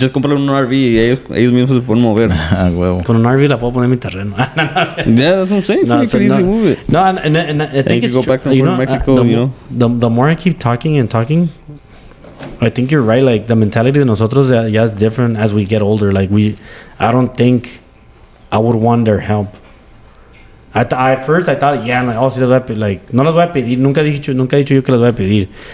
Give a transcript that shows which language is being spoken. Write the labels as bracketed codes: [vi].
[es] Just comprarle un RV y ellos mismos se pueden mover. Huevo. Con un RV la puedo poner en mi terreno. [en] Yeah, that's what I'm saying. No, so easy move it. No, and I think it's go back to Mexico, the more I keep talking, I think you're right. Like, the mentality [es] de nosotros ya [en] is different as we get older. Like, I don't think I would want their help. At first I thought, yeah, like, [es] sí les voy a pedir. [en] Like, [es] no les voy a pedir. Nunca he dicho yo que les voy a pedir.